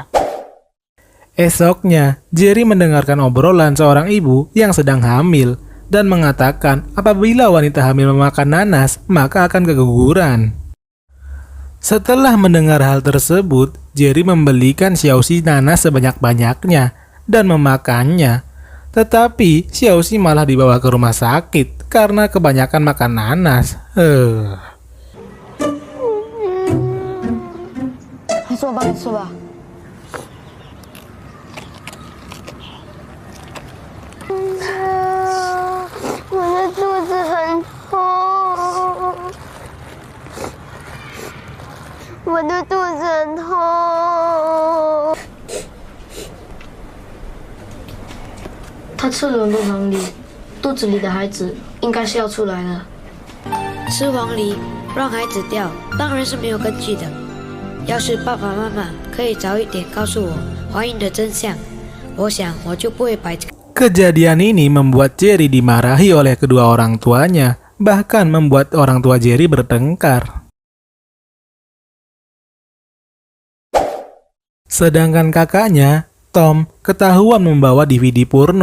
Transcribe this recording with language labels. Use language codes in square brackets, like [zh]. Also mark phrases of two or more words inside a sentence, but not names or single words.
[id] Esoknya, Jerry mendengarkan obrolan seorang ibu yang sedang hamil dan mengatakan apabila wanita hamil memakan nanas, maka akan keguguran. Setelah mendengar hal tersebut, Jerry membelikan Xiaoxi nanas sebanyak-banyaknya dan memakannya. Tetapi Xiaoxi malah dibawa ke rumah sakit karena kebanyakan makan nanas. [zh] 还是我帮你吃吧。我的肚子很痛，我的肚子很痛。他吃了很多黄梨，肚子里的孩子应该是要出来了。吃黄梨让孩子掉，当然是没有根据的。要是爸爸妈妈可以早一点告诉我怀孕的真相，我想我就不会摆这个。 [id] Kejadian ini membuat Jerry dimarahi oleh kedua orang tuanya, bahkan membuat orang tua Jerry bertengkar. Sedangkan kakaknya, Tom, ketahuan membawa DVD porno.